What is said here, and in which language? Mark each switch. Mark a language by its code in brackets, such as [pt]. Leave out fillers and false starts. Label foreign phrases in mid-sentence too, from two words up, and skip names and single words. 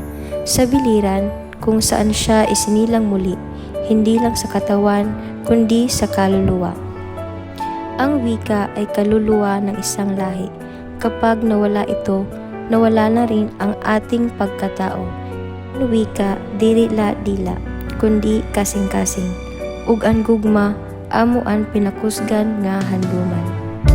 [tl] Sa biliran kung saan siya isinilang muli, hindi lang sa katawan, kundi sa kaluluwa. Ang wika ay kaluluwa ng isang lahi. Kapag nawala ito, nawala na rin ang ating pagkatao. Ang wika, [war] dili la dila, kundi kasing-kasing. Ug ang gugma, amuan pinakusgan nga handuman.